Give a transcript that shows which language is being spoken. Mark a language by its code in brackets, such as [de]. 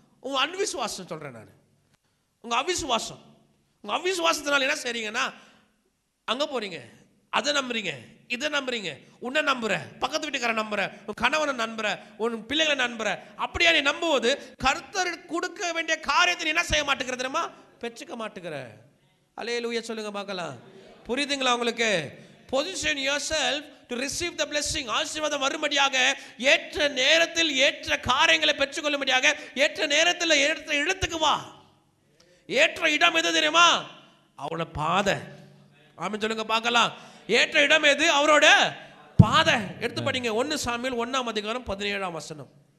[ta] உங்க அன்விசுவாசம் சொல்றேன் நான். உங்க அவிசுவாசத்தினால என்ன செய்றீங்கன்னா அங்க போறீங்க, அதை நம்புறீங்க, இதை நம்புறீங்க, உன்னை நம்புற, பக்கத்து வீட்டுக்காரன் நம்புற, உன் கணவனை நம்புற, உன் பிள்ளைகளை நம்புற. அப்படியா நீ நம்புவது கர்த்தர் கொடுக்க வேண்டிய காரியத்தை என்ன செய்ய மாட்டேங்கிற தெரியுமா? பெற்றுக்க மாட்டேங்கிற. அல்லேலூயா சொல்லுங்க பார்க்கலாம். புரியுதுங்களா உங்களுக்கு? [en] Position yourself to receive the blessing. [ta] ஆசீர்வாதம் வரும்படியாக ஏற்ற நேரத்தில் ஏற்ற காரியங்களை பெற்றுக்கொள்ளும்படியாக ஏற்ற நேரத்தில் ஏற்ற இடத்துக்கு வா. ஏற்ற இடம் எது தெரியுமா? அவரோட பாதை. ஆமென் சொல்லுங்க பார்க்கலாம். ஏற்ற இடம் எது? அவரோட பாதை. எடுத்து படிங்க 1 சாமுவேல் 1ஆம் அதிகாரம் 17ஆம் வசனம்.